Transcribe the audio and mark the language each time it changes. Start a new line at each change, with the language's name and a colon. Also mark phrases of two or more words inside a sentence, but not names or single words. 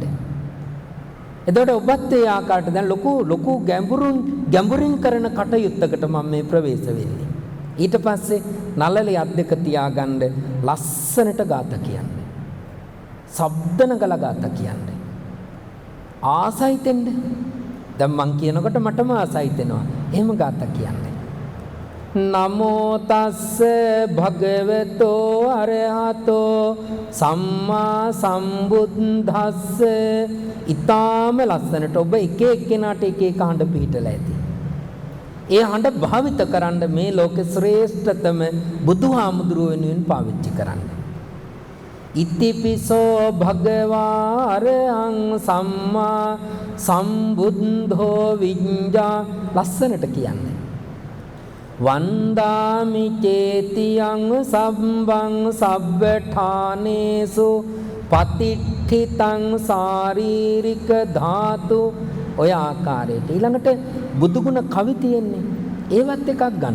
Sinhala: එතකොට ඔබත් ඒ ආකාරයට දැන් ලොකු ගැඹුරින් කරන කටයුත්තකට මම මේ ප්‍රවේශ වෙන්නේ. ඊට පස්සේ නළලේ අත් දෙක තියාගන්න ලස්සනට ගාත කියන්නේ. ශබ්දන ගල ගාත කියන්නේ. ආසයිතෙන්ද දැන් මං කියනකොට මටම ආසයිතෙනවා. එහෙම ගාත කියන්නේ.
Pali: නමෝ තස්ස භගවතෝ අරහතෝ සම්මා සම්බුද්දස්ස.
Sinhala: ඊටාම ලස්සනට ඔබ එක එක්කෙනාට එක එක හඬ පිටලා ඇති. ඒ හඬ භාවිත කරන්න මේ ලෝකේ ශ්‍රේෂ්ඨතම බුදුහාමුදුරුව වෙනුවෙන් පාවිච්චි කරන්න.
Pali: ඉතිපිසෝ භගවා අරහං සම්මා සම්බුද්ධෝ විඤ්ඤා.
Sinhala: ලස්සනට කියන්නේ.
Pali: වන්දාමි චේතියං සම්බං සබ්බඨානේසු පතිට්ඨිතං ශාරීරික ධාතු.
Sinhala: ඔය ආකාරයට ඊළඟට බුදුගුණ කවි තියෙන්නේ ඒවත් එකක් ගන්න.